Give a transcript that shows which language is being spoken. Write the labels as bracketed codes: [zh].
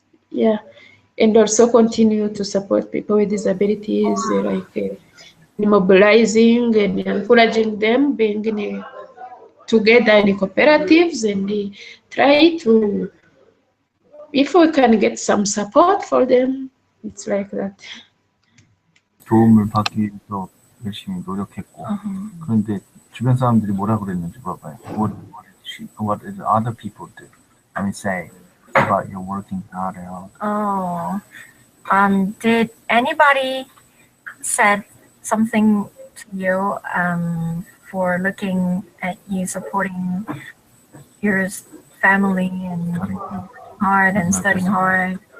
[en] yeah, and also continue to support people with disabilities, like mobilizing and encouraging them, being together in cooperatives, and try to, if we can get some support for them, it's like that. [ko] 도움을 받기 위해서 열심히 노력했고 그런데 주변 사람들이 뭐라 그랬는지 물어봐요. [en] What did other people do? I mean, say about your working hard out. Oh, did anybody said something to you for looking at you supporting your family and working hard and studying hard?